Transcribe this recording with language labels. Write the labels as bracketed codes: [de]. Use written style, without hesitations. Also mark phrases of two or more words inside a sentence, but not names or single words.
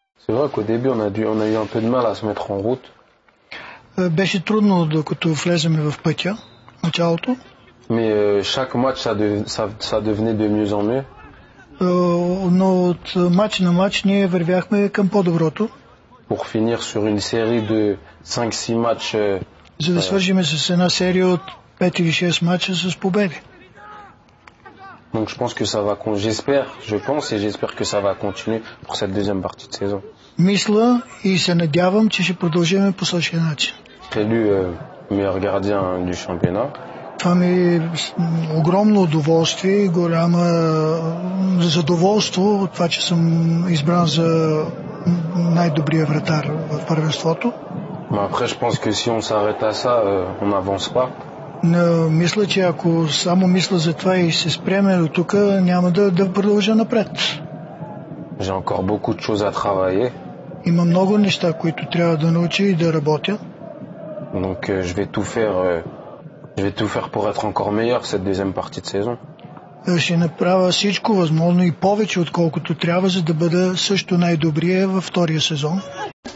[fr] C'est vrai qu'au début, on a eu un peu de mal à se mettre en route. [bg] Беше трудно докато влеземе в пътя, началото. [fr] Mais chaque match, ça devenait de mieux en mieux. [bg] Но от матч на матч ние вървяхме към по-доброто. [fr] Pour finir sur une série de 5-6 matchs. [bg] За да свържим с една серия от 5 или 6 матча с победи. [fr] Donc je pense que ça va, j'espère que ça va continuer pour cette deuxième partie de saison. [bg] Мисля и се надявам, че ще продължим по същия начин. [fr] Élu meilleur gardien du championnat. [bg] Това ми е огромно удоволствие и голямо задоволство от това, че съм избран за най-добрия вратар в първенството. [fr] Mais après, je pense que si on s'arrête à ça, on n'avance pas. [bg] Но мисля, че ако само мисля за това и се спреме до тук, няма да продължа напред. [fr] J'ai encore beaucoup de choses à travailler. [bg] Има много неща, които трябва да науча и да работя. [fr] Donc je vais tout faire pour être encore meilleur cette deuxième partie de saison. [bg] Ще направя всичко възможно и повече, отколкото трябва, за да бъда също най-добрия във втория сезон.